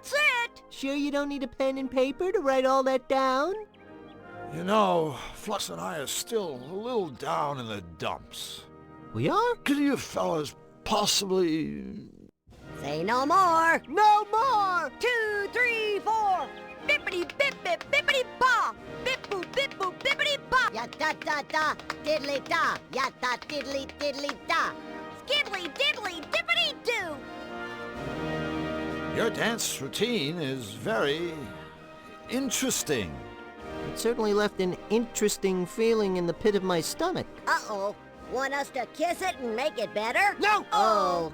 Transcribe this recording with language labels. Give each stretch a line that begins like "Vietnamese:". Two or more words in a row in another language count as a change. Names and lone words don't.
English: Sure you don't need a pen and paper to write all that down? You know, Flux and I are still a little down in the dumps. We are? Could you fellas possibly... Say no more. No more! 2, 3, 4. Bippity bip bip bippity ba. Bip boop bip boop bippity ba. Ya da da da diddly da. Ya da diddly diddly da. Skiddly diddly dippity doo. Your dance routine is very interesting. It certainly left an interesting feeling in the pit of my stomach. Uh-oh. Want us to kiss it and make it better? No! Oh.